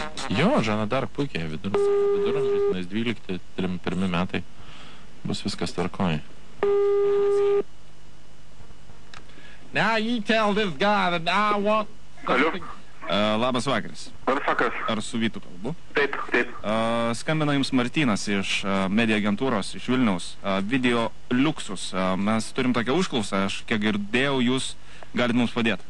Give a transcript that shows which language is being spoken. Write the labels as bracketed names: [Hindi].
[Lithuanian] Jo, Žana Dark puikiai, viduramžiais 12-1 metai bus viskas tvarkoj. [English] Now you tell this guy that I want something. [Lithuanian] Labas vakaras. Labas vakaras. Ar su Vytu kalbu? Taip, taip. Skambina jums Martynas iš Media agentūros, iš Vilniaus. Video Luxus. Mes turim tokią užklausą, aš kiek girdėjau, jūs galit mums padėti.